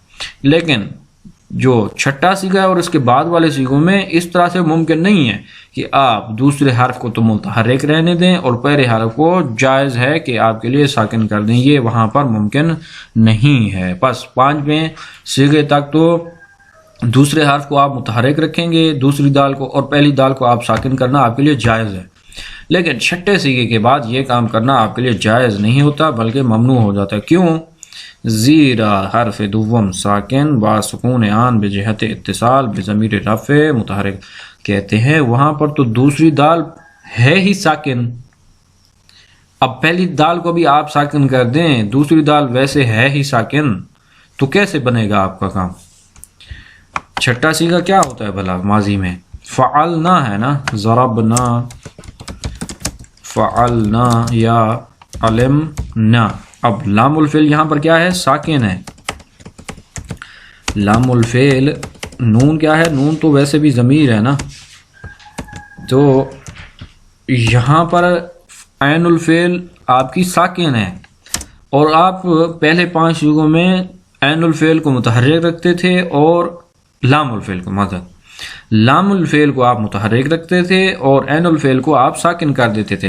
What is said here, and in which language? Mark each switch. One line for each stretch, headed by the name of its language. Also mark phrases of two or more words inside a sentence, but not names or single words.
Urdu: لیکن جو چھٹا صیغہ ہے اور اس کے بعد والے صیغوں میں اس طرح سے ممکن نہیں ہے کہ آپ دوسرے حرف کو تو متحرک رہنے دیں اور پہلے حرف کو جائز ہے کہ آپ کے لیے ساکن کر دیں، یہ وہاں پر ممکن نہیں ہے. بس 5ویں صیغے تک تو دوسرے حرف کو آپ متحرک رکھیں گے، دوسری دال کو، اور پہلی دال کو آپ ساکن کرنا آپ کے لیے جائز ہے. لیکن چھٹے صیغے کے بعد یہ کام کرنا آپ کے لیے جائز نہیں ہوتا بلکہ ممنوع ہو جاتا ہے. کیوں؟
Persian: زیرا حرف دوم ساکن با سکون آن بجہت اتصال بضمیر رفع متحرک.
Urdu: کہتے ہیں وہاں پر تو دوسری دال ہے ہی ساکن، اب پہلی دال کو بھی آپ ساکن کر دیں، دوسری دال ویسے ہے ہی ساکن، تو کیسے بنے گا آپ کا کام؟ چھٹا صیغہ کیا ہوتا ہے بھلا ماضی میں؟ فعلنا ہے نا،
Arabic: ضربنا، فعلنا یا علمنا.
Urdu: اب
Arabic: لام الفعل
Urdu: یہاں پر کیا ہے؟ ساکن ہے.
Arabic: لام الفعل
Urdu: نون کیا ہے؟ نون تو ویسے بھی ضمیر ہے نا، تو یہاں پر
Arabic: عین الفعل
Urdu: آپ کی ساکن ہے، اور آپ پہلے 5 صیغوں میں
Arabic: عین الفعل
Urdu: کو متحرک رکھتے تھے اور
Arabic: لام الفعل
Urdu: کو
Arabic: لام الفعل
Urdu: کو آپ متحرک رکھتے تھے اور
Arabic: عین الفعل
Urdu: کو آپ ساکن کر دیتے تھے.